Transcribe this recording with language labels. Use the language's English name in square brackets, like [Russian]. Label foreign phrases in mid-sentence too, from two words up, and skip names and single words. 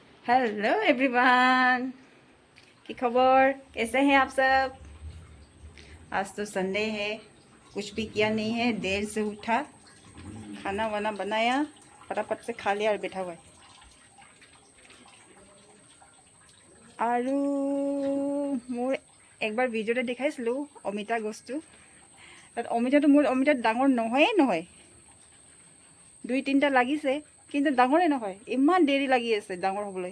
[English] hello everyone, [Assamese] কি খবৰ? [Hindi] कैसे हैं आप सब? आज तो संडे है, कुछ भी किया नहीं है, देर से उठा, खाना वाना बनाया, फटाफट से खा लिया और बैठा हुआ है। [Assamese] আৰু মোৰ একবাৰ ভিডিঅ'তে দেখাইছিলোঁ অমিতা গছটো। তাত অমিতাটো ডাঙৰ নহয়, 2-3টা লাগিছে, কিন্তু ডাঙৰে নহয়, ইমান দেৰি লাগি আছে ডাঙৰ হ'বলৈ।